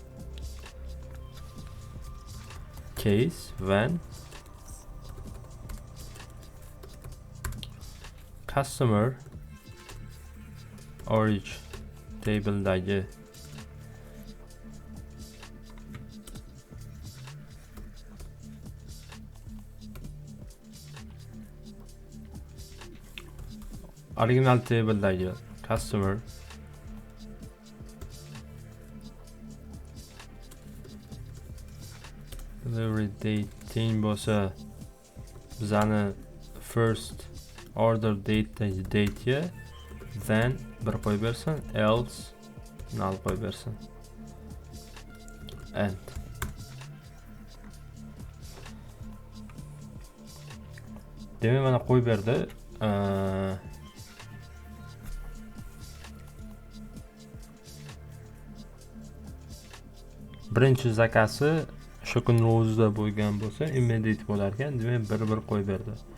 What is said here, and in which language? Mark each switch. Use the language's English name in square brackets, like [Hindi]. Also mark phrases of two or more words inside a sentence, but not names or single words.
[English] Case when customer origin table dagi original table dagi customer delivery date [Uzbek] teng bo'lsa, bizani [English] first order date [Uzbek] dagi date ga then bir qo'yib bersin, [English] else null [Uzbek] qo'yib bersin. And demak mana qo'yib berdi. Birinchi zakasi shu kunning o'zida bo'lgan bo'lsa immediate bo'lar ekan, demak bir qo'yib berdi.